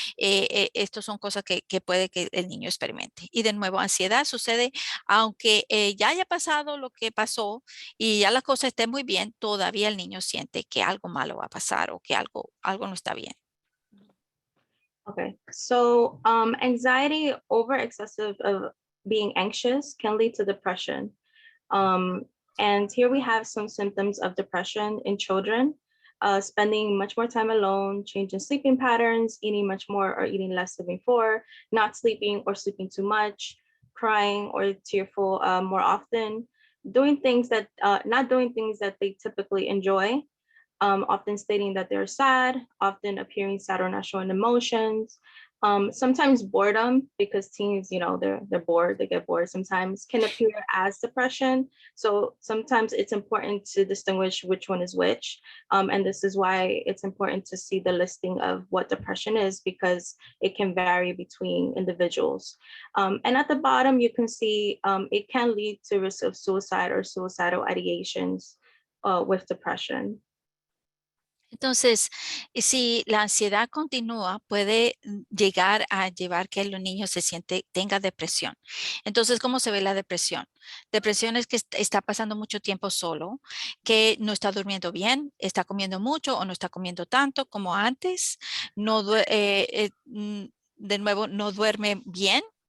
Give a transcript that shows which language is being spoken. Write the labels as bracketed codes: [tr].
[es] Estos son cosas que puede que el niño experimente. Y de nuevo, ansiedad sucede aunque ya haya pasado lo que pasó y ya la cosa esté muy bien, todavía el niño siente que algo malo va a pasar o que algo no está bien. [en] Okay, so anxiety over excessive of being anxious can lead to depression. And here we have some symptoms of depression in children: spending much more time alone, change in sleeping patterns, eating much more or eating less than before, not sleeping or sleeping too much, crying or tearful more often, not doing things that they typically enjoy, often stating that they're sad, often appearing sad or not showing emotions. Sometimes boredom, because teens, they're bored, they get bored sometimes, can appear as depression. So sometimes it's important to distinguish which one is which. And this is why it's important to see the listing of what depression is, because it can vary between individuals. And at the bottom, you can see it can lead to risk of suicide or suicidal ideations with depression. [es] Entonces, si la ansiedad continúa, puede llegar a llevar que el niño tenga depresión. Entonces, ¿cómo se ve la depresión? Depresión es que está pasando mucho tiempo solo, que no está durmiendo bien, está comiendo mucho o no está comiendo tanto como antes, de nuevo, no duerme bien.